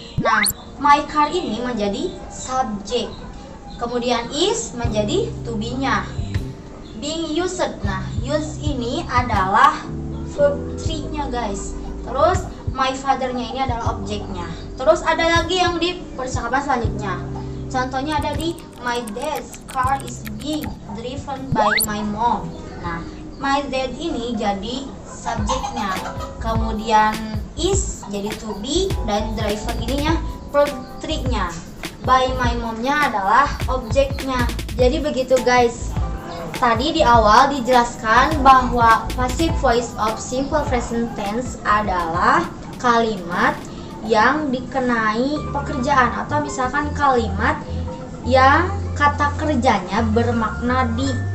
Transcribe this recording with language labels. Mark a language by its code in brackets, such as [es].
[id] Nah, my car ini menjadi subjek, kemudian is menjadi to be-nya. Being used, nah use ini adalah verb 3-nya guys. Terus my father-nya ini adalah objeknya. Terus ada lagi yang di percakapan selanjutnya. Contohnya ada di [en] my dad's car is being driven by my mom. [id] Nah, my dad ini jadi subjeknya, kemudian is jadi to be, dan driver ininya verb 3-nya. By my mom-nya adalah objeknya. Jadi begitu guys. Tadi di awal dijelaskan bahwa passive voice of simple present tense adalah kalimat yang dikenai pekerjaan, atau misalkan kalimat yang kata kerjanya bermakna di.